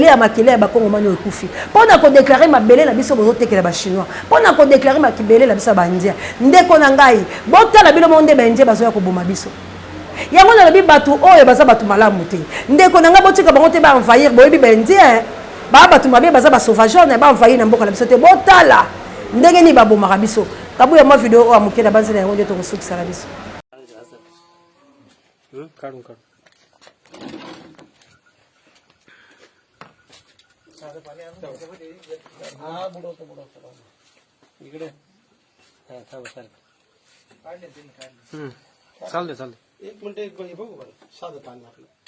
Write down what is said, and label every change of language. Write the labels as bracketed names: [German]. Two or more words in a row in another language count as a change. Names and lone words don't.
[Lingala] ya makele ya bakongomani oyo ekufi mpona kodéclare mabele na biso bozotekela bachinois mpona kodéclare makibele na biso ya baindia ndeko na ngai botala bino mo nde baindia bazoya koboma biso yango nalobi bato oyo baza bato malamu te ndeko na ngai botika bango te baenvahir boyebi baindia baa bato mabe baza basauvageur na baenvahir na mboka na biso te botala ndenge nini babomaka biso kabuya mwa video oyo amoke na banzela yango nde tokosukisa na biso [Marathi] काढून काढून इकडे चालते चालते एक मिनिट एक बघू बरं साधं पाणी आपलं